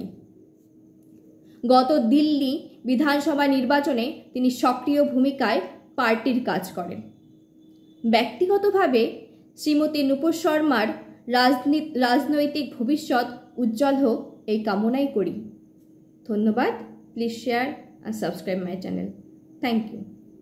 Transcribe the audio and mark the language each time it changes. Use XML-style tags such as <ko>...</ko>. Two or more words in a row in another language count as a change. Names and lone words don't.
<bn>গত দিল্লি বিধানসভা নির্বাচনে তিনি সক্রিয় ভূমিকায় পার্টির কাজ করেন। ব্যক্তিগতভাবে শ্রীমতী নূপুর শর্মার রাজনৈতিক ভবিষ্যৎ উজ্জ্বল হোক এই কামনাই করি। ধন্যবাদ।</bn> <en>please share and subscribe my channel. Thank you.</en>